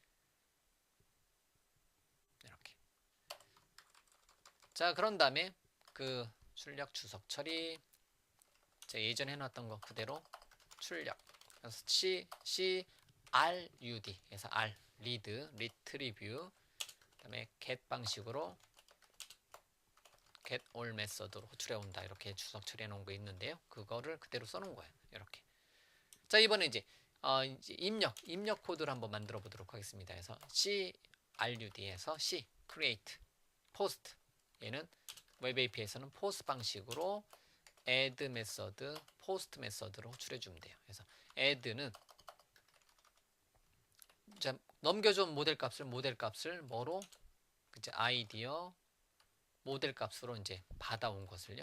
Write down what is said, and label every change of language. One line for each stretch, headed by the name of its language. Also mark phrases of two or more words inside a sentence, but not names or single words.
Korean: 자, 그런 다음에 그 출력 주석 처리 제가 예전에 해놨던 거 그대로 출력. 그래서 CRUD 에서
English: R read, retrieve
Korean: 그다음에 get 방식으로
English: get all
Korean: 메서드로 호출해 온다. 이렇게 주석 처리해 놓은 거 있는데요. 그거를 그대로 써 놓은 거예요. 이렇게. 자, 이번에 이제 입력 코드를 한번 만들어 보도록 하겠습니다. 그래서 CRUD에서
English: C create post
Korean: 얘는 웹 API에서는 post 방식으로 add 메서드, post 메서드로 호출해 주면 돼요. 그래서 add는 자, 넘겨준 모델 값을 뭐로 이제 아이디어 모델 값으로 이제 받아온 것을요.